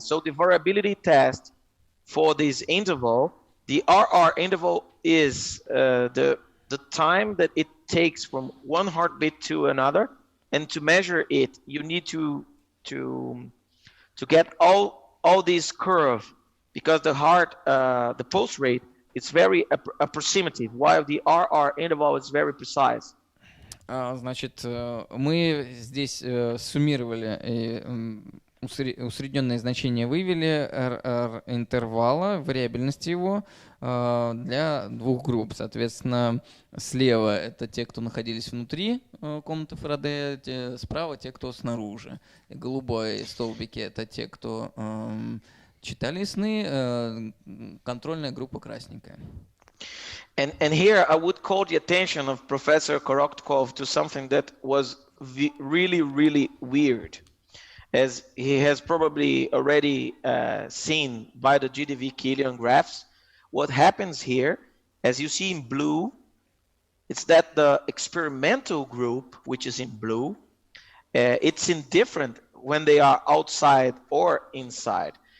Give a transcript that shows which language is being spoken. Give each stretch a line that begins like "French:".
English: So the variability test for this interval, the RR interval is the time that it takes from one heartbeat to another, and to measure it, you need to get all these curve, because the heart, the pulse rate, it's very approximative, while the RR interval is very precise.
Russian: Значит, мы здесь суммировали усредненное значение, вывели интервала, вариабельности его для двух групп. Соответственно, слева это те, кто находились внутри комнаты Фарадея, справа те, кто снаружи. И голубые столбики — это те, кто читали сны, контрольная группа красненькая.
English: And here I would call the attention of Professor Korotkov to something that was really, really weird. As he has probably already seen by the GDV Killian graphs, what happens here, as you see in blue, it's that the experimental group, which is in blue, it's indifferent when they are outside or inside.